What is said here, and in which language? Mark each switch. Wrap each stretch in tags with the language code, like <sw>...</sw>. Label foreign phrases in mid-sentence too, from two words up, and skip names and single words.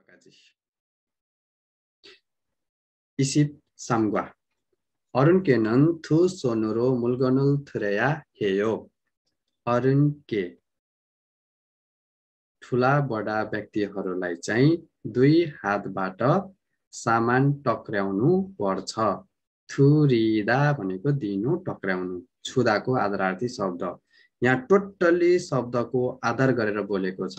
<ko>이십 삼과 어른께는 두 손으로 물건을 들어야 해요.</ko> <ne>어른께 ठुला बडा व्यक्तिहरूलाई चाहिँ दुई हातबाट सामान टक्राउनु पर्छ। थुरिदा भनेको दिनु, टक्राउनु, छुदाको आदरार्थी शब्द। यहाँ टोटली शब्दको आधार गरेर बोलेको छ।</ne>